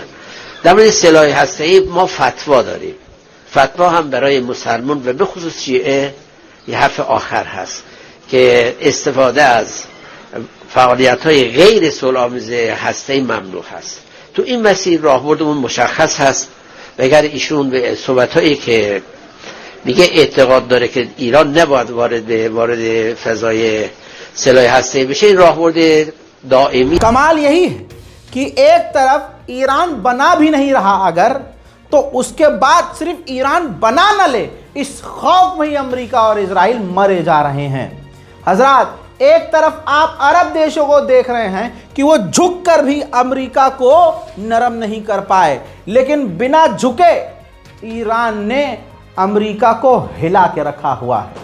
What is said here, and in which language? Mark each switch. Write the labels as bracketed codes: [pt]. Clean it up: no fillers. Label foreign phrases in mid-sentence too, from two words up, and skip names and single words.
[fa] در مورد سلاح هسته‌ای ما فتوا داریم. فتوا هم برای مسلمان و به خصوص شیعه یه حرف آخر هست که استفاده از فعالیت‌های غیر صلح‌آمیز هسته‌ای ممنوع هست. تو این مسیر راهبردمون مشخص هست و اگر ایشون به صحبت‌هایی که میگه اعتقاد داره که ایران نباید وارد فضای سلاح هسته‌ای بشه، این راهبرد دائمی. [hi] कमाल यही है कि एक तरफ ईरान बना भी नहीं रहा अगर, तो उसके बाद सिर्फ ईरान बना न ले इस खौफ में ही अमेरिका और इजराइल मरे जा रहे हैं। हजरात, एक तरफ आप अरब देशों को देख रहे हैं कि वो झुककर भी अमेरिका को नरम नहीं कर पाए, लेकिन बिना झुके ईरान ने अमेरिका को हिला के रखा हुआ है।